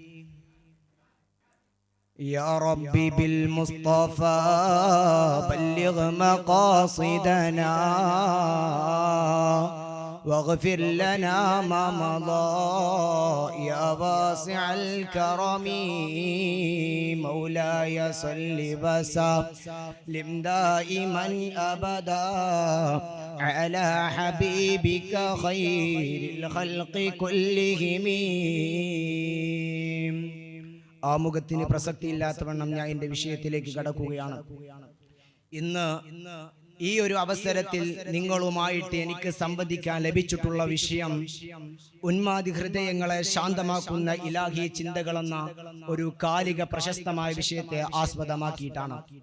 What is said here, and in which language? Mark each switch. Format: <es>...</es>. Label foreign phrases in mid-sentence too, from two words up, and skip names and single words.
<ar>يا ربي بالمصطفى بلغ مقاصدنا واغفر لنا ما مضى يا واسع الكرم. مولاي صل وسلم دائما أبدا على حبيبك خير الخلق كلهم.</ar> <ml>ആമുഖത്തിന് പ്രസക്തിയില്ലാത്തവണ്ണം ഞാൻ എൻ്റെ വിഷയത്തിലേക്ക് കടക്കുകയാണ്. ഇന്ന് ഈ ഒരു അവസരത്തിൽ നിങ്ങളുമായിട്ട് എനിക്ക് സംവദിക്കാൻ ലഭിച്ചിട്ടുള്ള വിഷയം ഉന്മാദി ഹൃദയങ്ങളെ ശാന്തമാക്കുന്ന ഇലാഹി ചിന്തകളെന്ന ഒരു കാലിക പ്രശസ്തമായ വിഷയത്തെ ആസ്പദമാക്കിയിട്ടാണ്.</ml>